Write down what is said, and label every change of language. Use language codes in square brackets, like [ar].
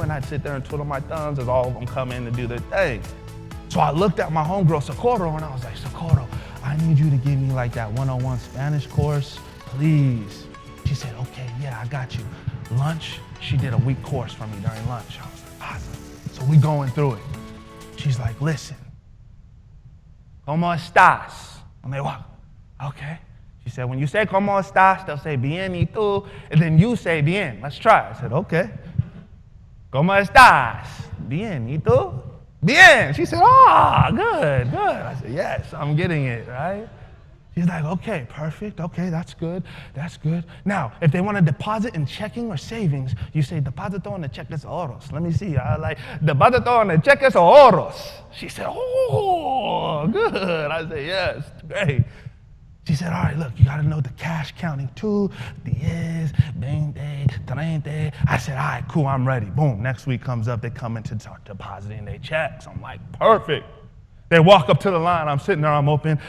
[en] And I'd sit there and twiddle my thumbs as all of them come in to do their thing. So I looked at my homegirl, Socorro, and I was like, Socorro, I need you to give me like that 101 Spanish course, please. She said, okay, yeah, I got you. Lunch, she did a week course for me during lunch. I was like, awesome. So we going through it. She's like, listen, [es] ¿cómo estás? [en] And they walk, okay. She said, when you say [es] ¿cómo estás? [en] They'll say [es] bien y tú, [en] and then you say bien. Let's try. I said, okay. [es] ¿Cómo estás? Bien y tú? Bien. [en] She said, good. I said, yes, I'm getting it, right? She's like, okay, perfect. Okay, that's good. Now, if they want to deposit in checking or savings, you say, [es] deposito en el cheques ahorros. [en] Let me see. I like, [es] deposito en el cheques ahorros. [en] She said, oh, good. I said, yes, great. She said, all right, look, you got to know the cash counting too. 10, 20, 30. I said, all right, cool, I'm ready. Boom, next week comes up, they come in to start depositing their checks. I'm like, perfect. They walk up to the line. I'm sitting there. I'm open.